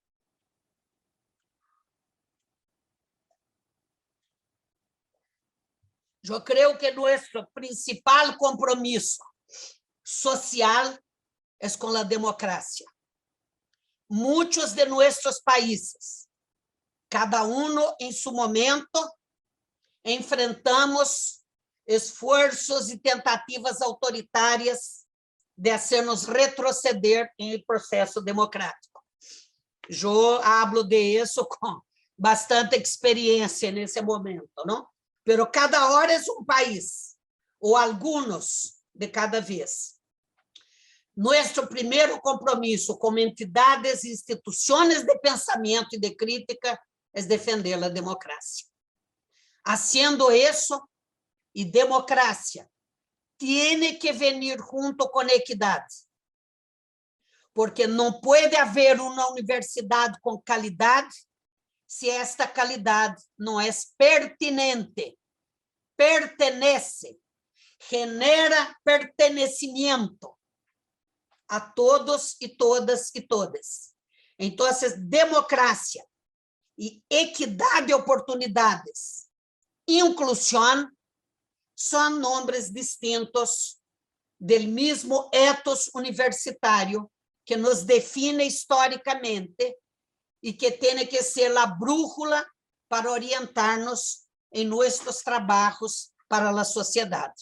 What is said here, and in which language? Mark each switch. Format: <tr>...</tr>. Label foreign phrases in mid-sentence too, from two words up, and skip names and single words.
<pt>Eu creio que nosso principal compromisso social é com a democracia. Muitos de nossos países</pt> <es>cada uno en su momento, enfrentamos esfuerzos y tentativas autoritarias de hacernos retroceder en el proceso democrático. Yo hablo de eso con bastante experiencia en ese momento, ¿no? Pero cada hora es un país, o algunos de cada vez.</es> <pt>Nuestro primeiro compromisso como entidades e instituições de pensamento e de crítica é defender a democracia. Haciendo isso, e democracia</pt> <es>tiene que venir</es> <pt>junto com equidade, porque não pode haver uma universidade com qualidade se esta qualidade não é pertinente,</pt> <es>pertenece, genera pertenecimiento a todos e todas e todas.</es> <pt>Então, democracia e equidade de oportunidades, inclusão, são nomes distintos do mesmo ethos universitário que nos define historicamente e que tem que ser a brújula para orientar-nos em nossos trabalhos para a sociedade.</pt>